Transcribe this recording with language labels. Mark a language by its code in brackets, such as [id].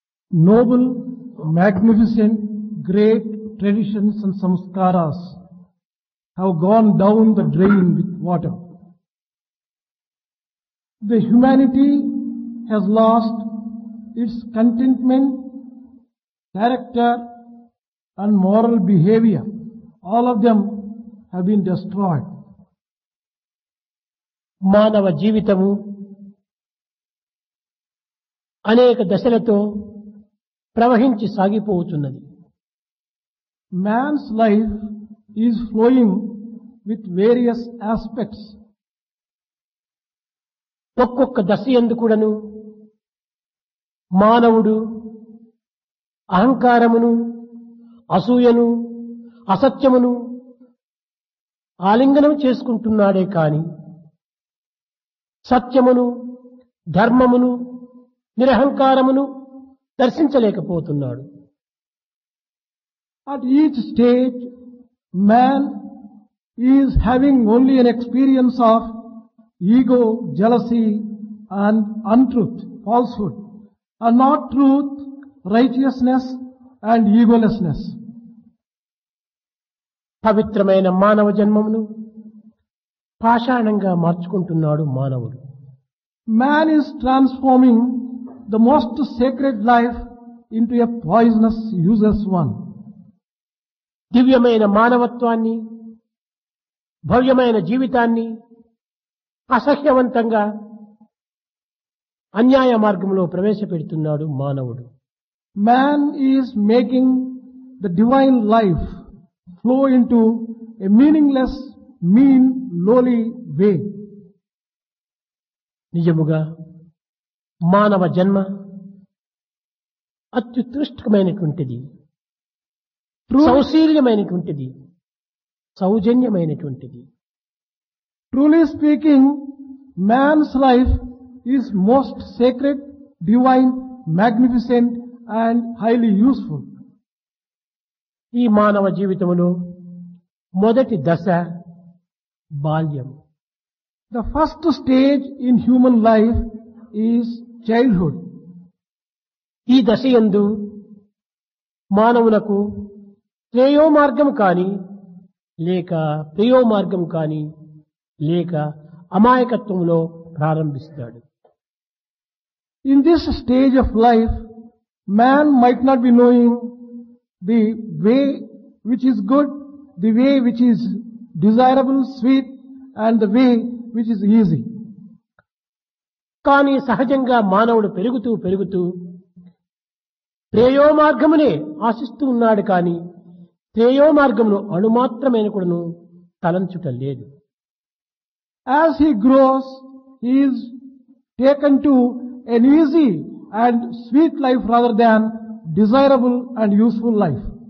[en] Noble, magnificent, great traditions and samskaras have gone down the drain with water. The humanity has lost its contentment, character and moral behavior. All of them have been destroyed. [te] మానవ జీవితము అనేక దశలతో ప్రవహించి సాగిపోతున్నది. [en] Man's life is flowing with various aspects. [te] ఒక్కొక్క దశ యందు కూడాను మానవుడు అహంకారమును, అసూయను, అసత్యమును ఆలింగనం చేసుకుంటున్నాడే కాని సత్యమును, ధర్మమును, నిరహంకారమును దర్శించలేకపోతున్నాడు. [en] At each stage, man is having only an experience of ego, jealousy and untruth, falsehood, and not truth, righteousness and egolessness. [te] పవిత్రమైన మానవ జన్మమును పాషాణంగా మార్చుకుంటున్నాడు మానవుడు. [en] Man is transforming the most sacred life into a poisonous, useless one. [te] దివ్యమైన మానవత్వాన్ని, భవ్యమైన జీవితాన్ని అసహ్యవంతంగా అన్యాయ మార్గంలో ప్రవేశపెడుతున్నాడు మానవుడు. [en] Man is making the divine life flow into a meaningless, mean, lowly way. [te] నిజముగా మానవ జన్మ అత్యుత్కృష్టమైనటువంటిది, సౌశీల్యమైనటువంటిది, సౌజన్యమైనటువంటిది. [en] Truly speaking, man's life is most sacred, divine, magnificent and highly useful. [te] ఈ మానవ జీవితంలో మొదటి దశ బాల్యం. [en] The first stage in human life is childhood. [te] ఈ దశయందు మానవులకు శ్రేయో మార్గం కాని లేక ప్రియో మార్గం కాని లేక అమాయకత్వంలో ప్రారంభిస్తాడు. [en] In this stage of life, man might not be knowing the way which is good, the way which is desirable, sweet, and the way which is easy. [te] కానీ సహజంగా మానవుడు పెరుగుతూ పెరుగుతూ ప్రేయో మార్గమునే ఆశిస్తూ ఉన్నాడు కానీ శ్రేయో మార్గమును అణుమాత్రమైన కూడాను తలంచుట లేదు. [en] As he grows, he is taken to an easy and sweet life rather than desirable and useful life.